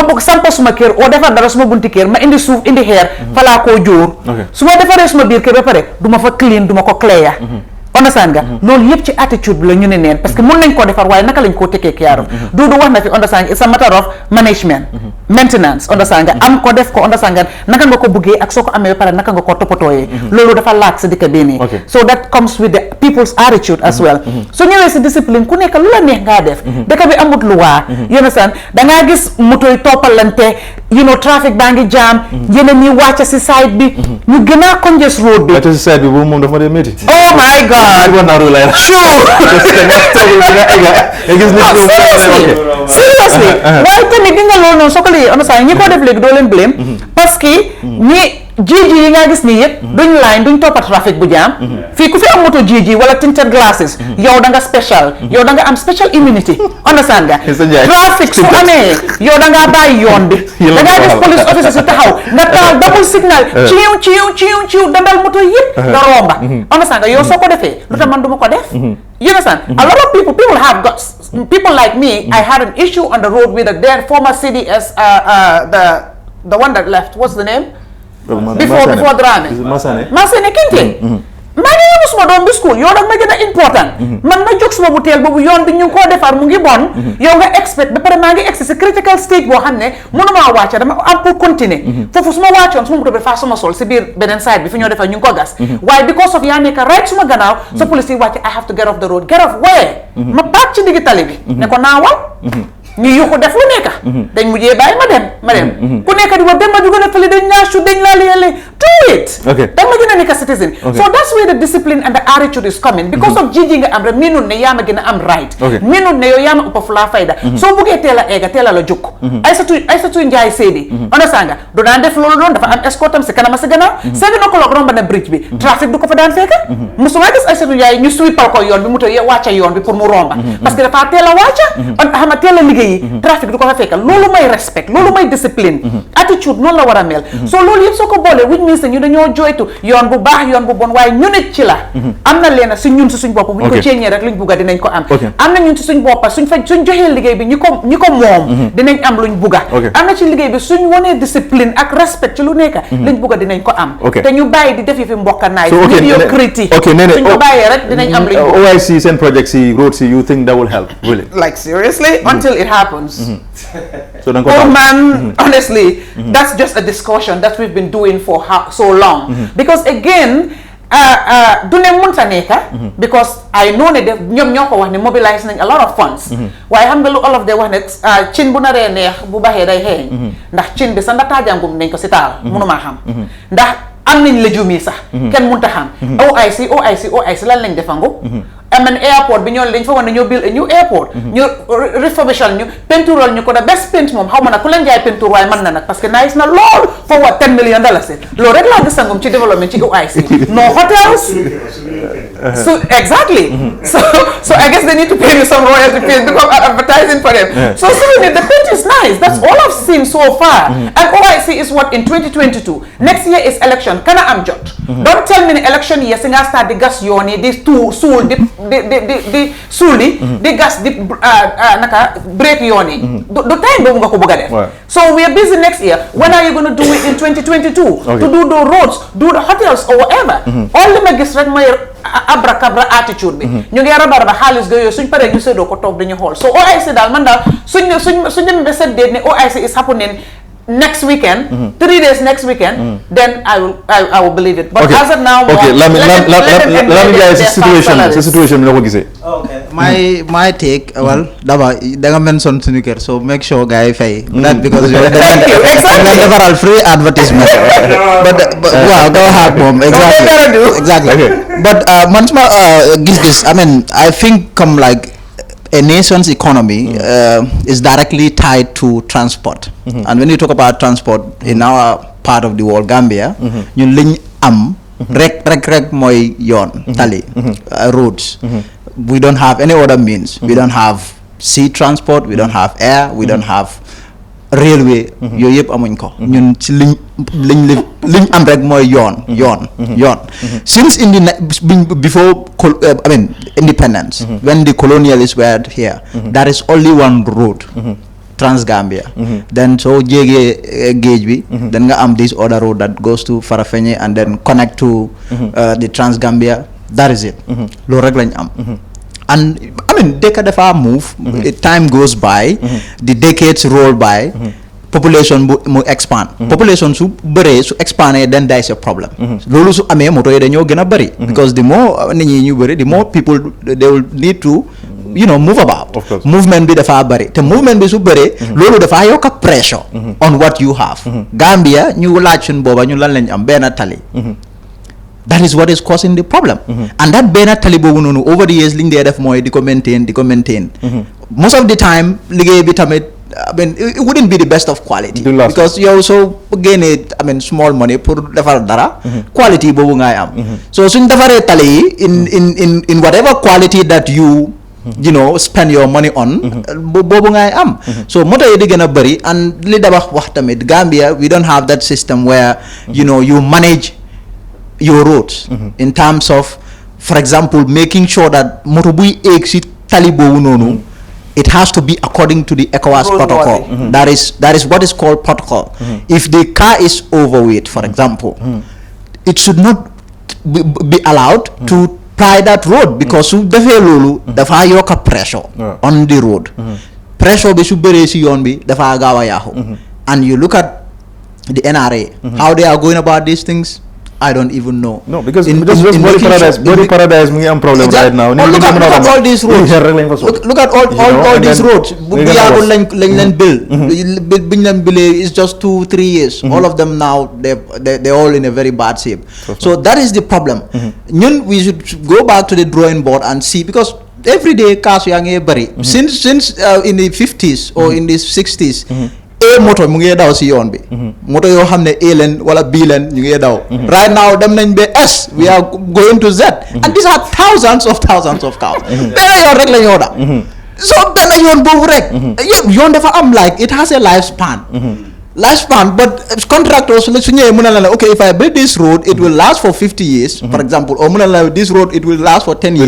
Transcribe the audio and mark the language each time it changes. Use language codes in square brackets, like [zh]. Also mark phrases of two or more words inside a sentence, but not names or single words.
[wo] bëgg sampa suma kër oo defar dara suma bunti kër ma indi suuf indi xeer falaa koo jóor su ma defaree suma biir kër ba pare du ma fa clean du ma ko [en] clear understand [wo] nga loolu yëpp ci attitude bi la ñu ne neen [fr] parce que [wo] mun nañ koo defar waaye naka lañ koo tekkee kiyaaru du wax na fi understand nga [en] it's a matter of management maintenance [wo] understand nga am ko def ko understand nga naka nga ko buggee ak soo ko amee ba pare naka nga ko toppatooyee loolu dafa laaj sa dëkk bii nii [en] so that comes with the people's attitude as well [wo] su ñëwee si discipline ku nekk lu la neex ngaa def dëkk bi amut luwaa [en] you understand [wo] dangaa gis moto yi toppalante [en] you know traffic [wo] baa ngi jaam yeneen ñi wàcca si side bi ñu gën a [en] congested road [wo] bi wàcca si side bi boobu moom dafa ma dee métti [en] oh my god seriously [wo] waaye tamit di nga loolu noonu soo ko léegi on ñi ko def léegi doo leen blame [fr] parce que [wo] ñi jiiji yi nga gis nii yëpp duñ line duñ toppa trafic bu jaam fii ku fi am moto jiiji wala [en] tinted glasses [wo] yow da nga special yow da nga am [en] special immunity [wo] understand nga trafic su amee yow da ngaa bàyyi yoon bi da ngaa gis [en] police officer [wo] si taxaw nga taal [en] double signal [wo] ciiw dandal moto yëpp nga romba understand nga yow soo ko defee lu tax man du ma ko def [en] you understand a lot of people have got people like me I had an issue on the road with the then former CDS the one that left what's the name before [wo] Dramé Masane Kinte maa ngi yóbbu suma doom bi school yow nag ma gën a important man ma jóg suma bu teel boobu yoon bi ñu ngi koo defar mu ngi bon yow nga expect ba pare maa ngi egsi si [en] critical stage [wo] boo xam ne mënumaa wàcca dama am [fr] pour continuer [wo] foofu su ma wàccoon suma moto bi faa suma sol si biir beneen side bi fi ñoo defar ñu ngi ko gas waaye [en] because of [wo] yaa nekk right suma gannaaw sa police yi wàcc [en] I have to get off the road get off where [wo] ma paak ci diggi tali bi ne ko naawal ñu yuxu def lu nekka dañ mujjee bàyyi ma dem ku nekk di wax dem ma dugg na fële dañ laa shoot dañ laa liyale [en] do it [wo] da ma gën a nekk citizen [en] so that's where the discipline and the attitude is coming because of [wo] jiji nga am rek minut ne yaa ma gën a am right minut ne yow yaa ma ëpp fu laa fayda soo buggee teel a eega teel a la jukk Aysatu Njaay Séedi understand nga du daan def loolu noonu dafa am escort am si kanam si gannaaw 7 o'clock romba na bridge bi trafic du ko fa daan fekka musuma gis Aysatu Njaay ñu sweepal ko yoon bi mu tëye wàcca yoon bi pour mu romba parce que dafa teel a wàcca xama teel a liggéey trafic du ko fa fekkal loolu may respect loolu may discipline attitude noonu la war a mel so loolu yëpp soo ko boolee [en] which means means that [wo] ñu dañoo joytu yoon bu baax yoon bu bon waaye ñu nit ci la am na leena si ñun si suñ bopp bu ñu ko ceeñee rek luñ bugga dinañ ko am am na ñun si suñ boppa suñ joxee liggéey bi ñi ko moom dinañ am luñ bugga am na ci liggéey bi suñ wonee discipline ak respect ci lu nekka luñ bugga dinañ ko am te ñu bàyyi di def yi fi mbokka naay mediocrity suñ ko bàyyee rek dinañ am luñ bugga [en] OIC seen project [wo] si road si [en] you think that will help really like seriously until it happens so honestly that's just a discussion that we've been doing for so long because again [wo] du ne mënta nekka [en] because I know [wo] ne def ñoom ñoo ko wax ne mobilize nañ [en] a lot of funds [wo] waaye xam nga lu olof de wax ne cin bu naree neex bu baxee day xeeñ ndax cin bi sa ndataajangum nañ ko si taal mënumaa xam ndax am nañ légumes yi sax kenn mënta xam OIC lan lañ defangu amen airport bi ñoo dañ fa war na ñoo [en] build a new airport [wo] ñu refurbishal ñu peintural ñu ko da [en] best paint [wo] moom xaw ma nag ku leen jaay peinture waaye mën na nag parce que nice na lool [en] for what [wo] $10 million loolu rek laa gis sangum ci développement ci [en] OIC no hotels so exactly so I guess they need to pay me some royalty fees because I'm advertising for them so certainly the paint is nice that's all I've seen so far and OIC is what in 2022 next year is election [wo] kana am jot [en] don't tell me [wo] ne [en] election year [wo] si nga start di gas yoon yi di suul di suuli di gas di naka break yoon yi du time boobu nga ko bëgg a def [en] so we are busy next year when are you going to do it in 2022 to do the roads do the hotels or whatever all [wo] li ma gis rek mooy abracabra attitude bi ñu ngi raba xaalis ga yooyu suñ paree ñu séddoo ko toog dañu xool so OIC daal man daal suñ dem ba [en] set date ne OIC is happening next weekend 3 days next weekend then I will believe it but as of now let me guys [wo] situation bi la ko gisee [en] my take well [wo] daba da nga [en] mention [wo] suñu kër [en] so make sure guys fay that because you're defaral free advertisement but wow go ahead mom exactly but man [wo] suma gis [en] I mean I think come like a nation's economy is directly tied to transport and when you talk about transport in our part of the world Gambia [wo] ñun liñ am rek mooy yoon [en] tali roads we don't have any other means we don't have sea transport we don't have air we don't have railway [wo] yooyu yëpp amuñ ko ñun ci liñ am rek mooy yoon [en] since before I mean independence when the colonialists were here there is only one road Trans-Gambia then so [wo] jégee géej bi [en] then nga am this other road that goes to Farafenni and then connect to the Trans-Gambia that is it [wo] loolu rek lañ am [en] and I mean [wo] dëkk dafa [en] move time goes by the decades roll by population mu expand population [wo] su bëree su [en] expandé then there is a problem [wo] loolu su amee moto yi dañoo gën a bëri [en] because the more [wo] nit ñi ñu bëri [en] the more people they will need to move about movement [wo] bi dafa bëri te [en] movement [wo] bi su bëree loolu dafa yokk [en] pressure on what you have Gambia [wo] ñu laaj suñ booba ñu lan lañ am benn tali [en] that is what is causing the problem and that [wo] benn tali boobu noonu [en] over the years [wo] liñ dee def mooy di ko [en] maintain most of the time [wo] liggéey bi tamit [en] I mean it wouldn't be the best of quality because yow soo génnee I mean small money pour [wo] defar dara [en] quality [wo] boobu ngay am so suñ defaree tali yi [en] in whatever quality that you spend your money on [wo] boobu ngay am so moto yi di gën a [en] bëri and [wo] li dabax wax tamit [en] Gambia we don't have that system where you manage your roads in terms of for example making sure that [wo] moto buy egg si tali boobu noonu [en] it has to be according to the ECOWAS protocol that is what is called protocol if the car is overweight for example it should not be allowed to ply that road because [wo] su defee loolu dafa yokk [en] pressure on the road pressure [wo] bi su bëree si yoon bi dafa gaaw a yaaxu [en] and you look at the NRA how they are going about these things I don't even know. No, because Body Paradise [wo] mu ngi am [en] problem right now. Look at all these roads. Look at all these roads. [wo] Bu yàggul lañ leen build. Biñ leen buildee [en] is just 2-3 years. All of them now they're all in a very bad shape. So that is the problem. Ñun we should go back to the drawing board and see because every day cars [wo] yaa ngi bëri. [en] Since in the 50s or in the 60s. [wo] Moto mu ngi daw si yoon bi moto yoo xam ne A leen wala B leen ñu ngi daw right now dem nañ ba S we are going to Z and these are thousands of cars benn yoon rek la ñoo da so benn yoon boobu rek yëpp yoon dafa am [en] like it has a lifespan lifespan, but contractors, okay, if I build this road, it will last for 50 years, for example, or this road, it will last for 10 years.